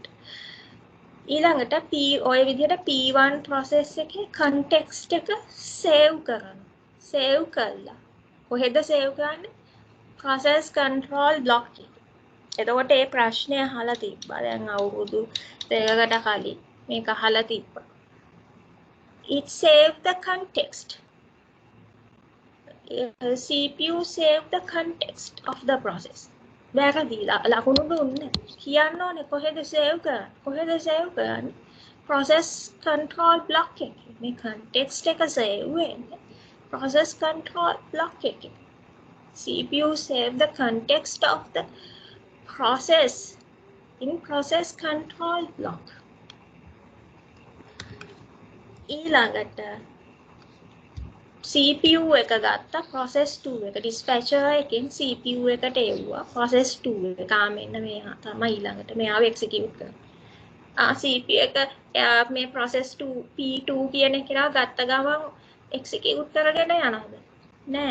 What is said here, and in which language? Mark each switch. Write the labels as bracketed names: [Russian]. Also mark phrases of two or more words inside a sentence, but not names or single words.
[Sinhala] ඊළඟට ඔය විදියට P1 process එකේ context එක save කරනවා. save කළා. කොහෙද save කරන්නේ? [English] process control block එක. [Sinhala] එතකොට මේ ප්‍රශ්නය අහලා තිබ්බා. දැන් අවුරුදු 2කට කලින් මේක අහලා තිබ්බා. [English] It save the context. CPU save the context of the process. [Sinhala] වැරදිලා ලකුණු දුන්නේ. කියන්න ඕනේ කොහෙද save කරන්නේ? කොහෙද save කරන්නේ? [English] process control block එකේ. [Sinhala] මේ context එක save වෙන්නේ [English] process control block [Sinhala] එකේ. [English] CPU save the context of the process in process control block. [Sinhala] ඊළඟට CPU එක ගත්තා process 2 එක dispatcher එකෙන් CPU එකට එව්වා process 2 එක මෙන්න මෙයා තමයි ඊළඟට මෙයාව execute කරනවා. CPU එක මේ process 2 P2 කියන එක ගත්ත ගමන් execute කරගෙන යනවද? නෑ.